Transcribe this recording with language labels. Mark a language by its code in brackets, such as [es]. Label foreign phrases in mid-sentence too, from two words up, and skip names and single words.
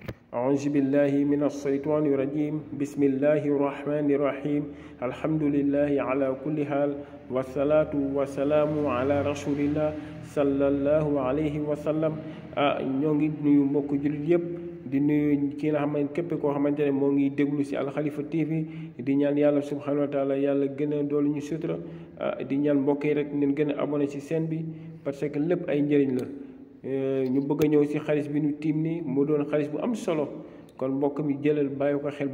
[ar] أعوذ بالله من الشيطان الرجيم بسم الله الرحمن الرحيم الحمد لله على كل حال والصلاة والسلام على رسول الله صلى الله عليه وسلم [wo] ñoo ngi nuyu mbokk jullit yëpp di nuyu ki nga xamante képp koo xamante ne moo ngi déglu si Al Khalifa TV di ñaan yàlla [ar] سبحانه وتعالى [wo] yàlla gën a doolu ñu sutura di ñaan mbokk yi rek ngeen gën a abonné si chaîne bi [fr] parce que [wo] lépp ay njëriñ la ñu bëgg a ñëw si xaalis bi ñu tiim ni mu doon xaalis bu am solo kon mbokk mi jëlal bàyyi ko xel